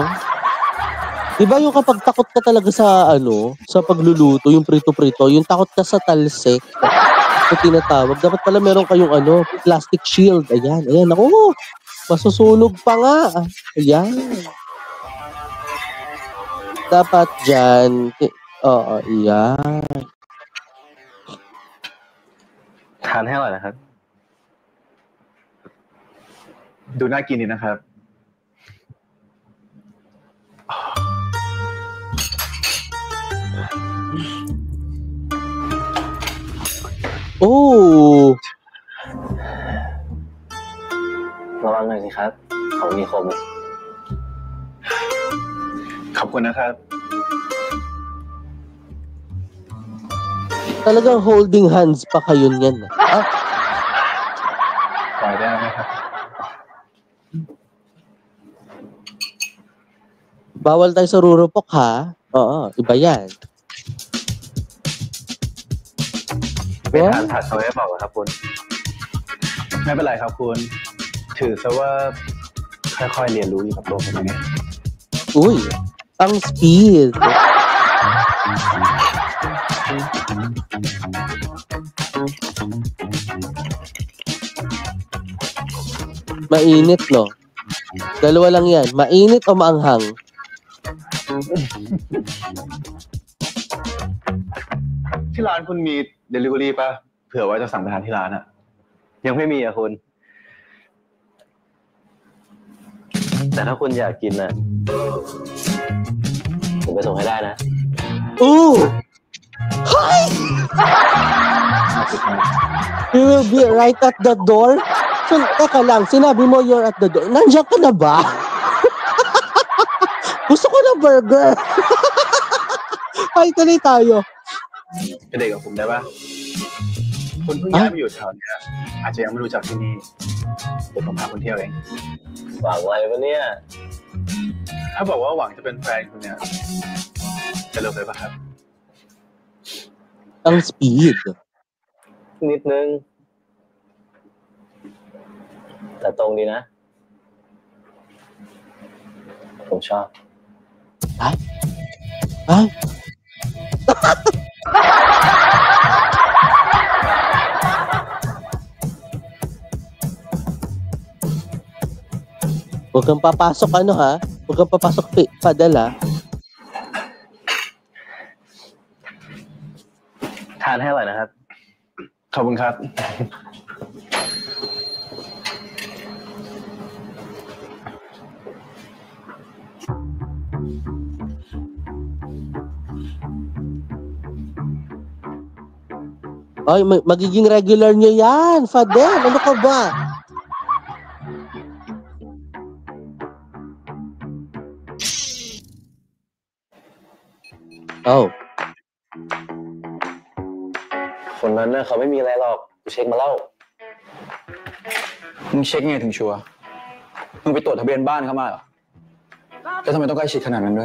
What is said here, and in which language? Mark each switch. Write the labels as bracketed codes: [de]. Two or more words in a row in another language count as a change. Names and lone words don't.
[tl] Diba yung kapag takot ka talaga sa sa pagluluto, yung prito-prito, yung takot ka sa talsik, na tinatawag, dapat pala meron kayong [en] plastic shield. [tl] Ayan. Ako, masusunog pa nga. Ayan. Dapat dyan. Oo, ayan. [th] ทานให้อร่อยนะครับ ดูน่ากินดีนะครับ โอ้ ระวังหน่อยสิครับของมีคม ขอบคุณนะครับ [tl] Talagang [en] holding hands [tl] pa kayo niyan. Ah, [th] ปล่อยได้ไหมครับ [tl] bawal tayo sa rurupok ha. Oo, iba yan. [th] ไม่ทานผัดเขาให้เปล่าครับคุณ ไม่เป็นไรครับคุณ ถือซะว่าค่อยๆเรียนรู้อยู่กับตัวผมอย่างนี้ [tl] Uy, ang speed. Mainit, no? Dalawa lang yan. Mainit o maanghang? [th] ที่ร้านคุณมี delivery ป่ะ เผื่อว่าจะสั่งไปทานที่ร้านอะ ยังไม่มีอะคุณ แต่ถ้าคุณอยากกินน่ะผมไปส่งให้ได้นะ [en] Ooh! Hi! You will be right at the door? So, [tl] teka lang, sinabi mo [en] you're at the door. [tl] Nandiyan ka na ba? Gusto ko ng burger. Ay, tuloy tayo. [th] ไปเด็กกับผมได้ป่ะ คุณเพิ่งย้ายมาอยู่แถวเนี้ยอาจจะยังไม่รู้จักที่นี่เดี๋ยวผมพาคุณเที่ยวเอง หวังอะไรวะเนี่ย ถ้าบอกว่าหวังจะเป็นแฟนคุณเนี่ยจะเลิกไปป่ะครับ [tl] Ang speed. [th] นิดนึง แต่ตรงดีนะ ผมชอบ [tl] Ay? Ay? Huwag kang papasok ha? Huwag kang papasok padal ha? [th] ทานให้อร่อยนะครับ ขอบคุณครับ [tl] Ay, magiging regular nyo yan, Fadel. Ano ka ba? Oh. [th] คนนั้นน่ะเขาไม่มีอะไรหรอกกูเช็คมาแล้ว มึงเช็คไงถึงชัวร์ มึงไปตรวจทะเบียนบ้านเข้ามาเหรอ แล้วทำไมต้องใกล้ชิดขนาดนั้นด้วย